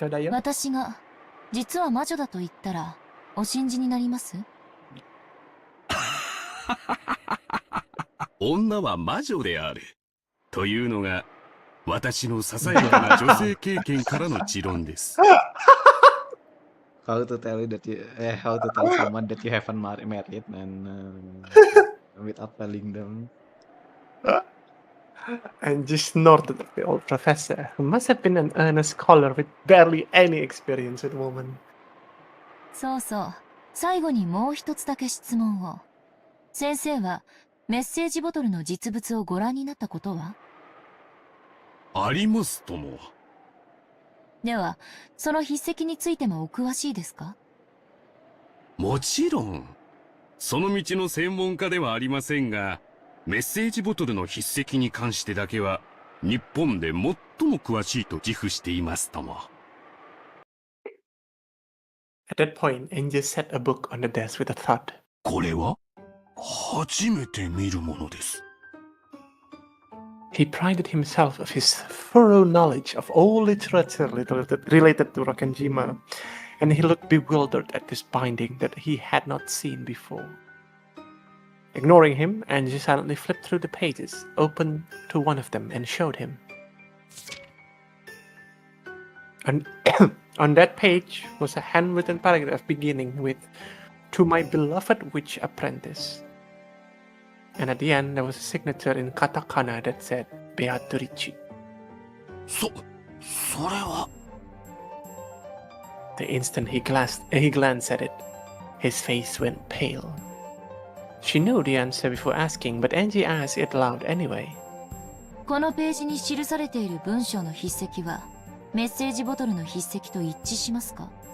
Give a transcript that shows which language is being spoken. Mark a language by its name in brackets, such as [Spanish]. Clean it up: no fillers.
[Japanese] 私が実は魔女だと言ったらお信じになります？女は魔女であるというのが私のささやかな女性経験からの持論です。 [English] How to tell someone that you haven't married and without telling them. And just snorted at the old professor, who must have been an earnest scholar with barely any experience with women. [Japanese] そうそう。最後にもう一つだけ質問を。先生はメッセージボトルの実物をご覧になったことは？ありますとも。では、その筆跡についてもお詳しいですか？もちろん。その道の専門家ではありませんが、メッセージボトルの筆跡に関してだけは日本で最も詳しいと自負していますとも。 [English] At that point, Angel set a book on the desk with a thud. [Japanese] これは初めて見るものです。 [English] He prided himself of his thorough knowledge of all literature related to Rakenjima, and he looked bewildered at this binding that he had not seen before. Ignoring him, Angie silently flipped through the pages, opened to one of them, and showed him. On that page was a handwritten paragraph beginning with, "To my beloved witch apprentice." And at the end, there was a signature in katakana that said, Beatrice. [Japanese] それは... [English] The instant he glanced at it, his face went pale. She knew the answer before asking, but Angie asked it aloud anyway. [Japanese] このページに記されている文章の筆跡は、メッセージボトルの筆跡と一致しますか？